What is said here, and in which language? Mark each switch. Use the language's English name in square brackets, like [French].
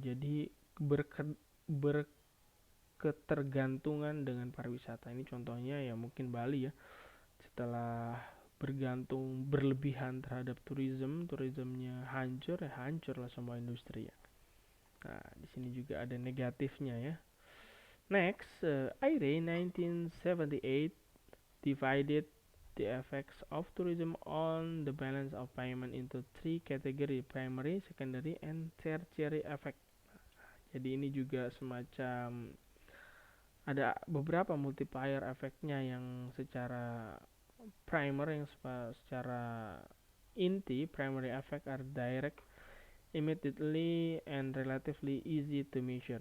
[Indonesian] Jadi berketergantungan dengan pariwisata. Ini contohnya ya mungkin Bali ya. Setelah bergantung berlebihan terhadap turismenya hancur ya, hancur lah semua industri ya. Nah, di sini juga ada negatifnya ya. [English] Next, IRA 1978 divided the effects of tourism on the balance of payment into three category: primary, secondary, and tertiary effect. [Indonesian] Jadi ini juga semacam ada beberapa multiplier efeknya yang secara primer, yang secara inti. [English] Primary effect are direct, immediately, and relatively easy to measure.